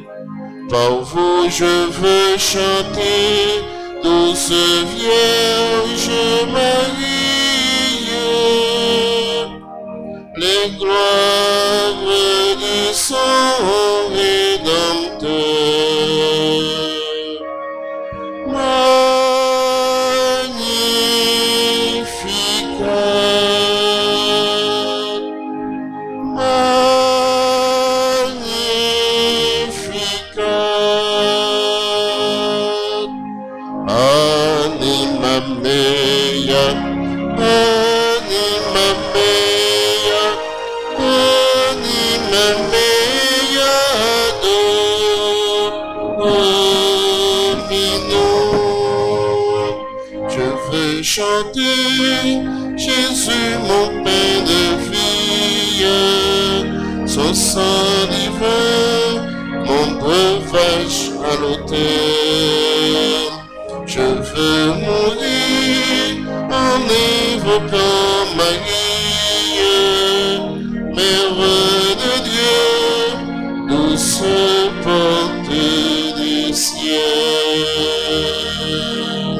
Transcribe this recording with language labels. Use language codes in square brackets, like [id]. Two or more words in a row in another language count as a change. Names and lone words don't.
[fr] Par vous je veux chanter, douce Vierge Marie, les gloires de son rédempteur. [la] Magnificat, Magnificat, anima mea, anima mea, anima mea, Dominum. [fr] Je veux chanter Jésus, mon pain de vie, son sang divin, mon breuvage à l'autel. Je veux mourir en évoquant Marie, Mère de Dieu, douce porte du ciel.